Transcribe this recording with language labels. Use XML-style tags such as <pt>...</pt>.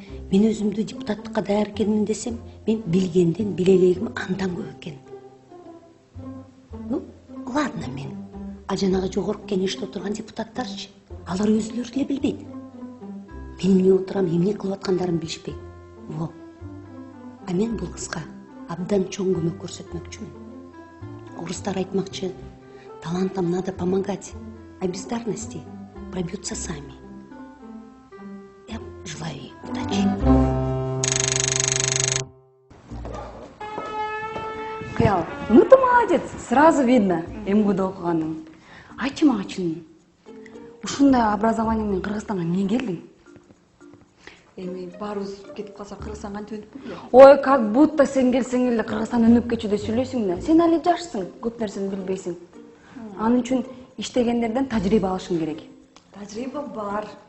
<ky>Мен өзүмдү депутаттыкка даяр экенмин десем, мен билгенден билелегим андан көп экен.</ky> <ru>Ну, ладно</ru> <ky>мен. А жанагы жогорку кеңеште отурган депутаттарчы, алар өзүлөрү деле билбейт. Мен эмне отурам, эмне кылып аткандарын билишпейт. Во. А мен бул кызга абдан чоң көмөк көрсөтмөкчүмүн. Орустар айтмакчы,</ky> <ru>талантам надо помогать, а бездарности пробьются сами. Я желаю ей удачи. Кыял, ну ты молодец, сразу видно МГУда</ru> <ky>окуганың. Айтчы мага чын, ушундай образование менен Кыргызстанга эмне келдиң? Эми баарыбыз кетип калса Кыргызстан кантип өнүп кетпейт? Ой,</ky> <ru>как будто</ru> <ky>сен келсең эле Кыргызстан өнүп кетчүдөй сүйлөйсүң да. Сен али жашсың, көп нерсени билбейсиң. Анын үчүн иштегендерден тажрыйба алышың керек. Тажрыйба бар.</ky>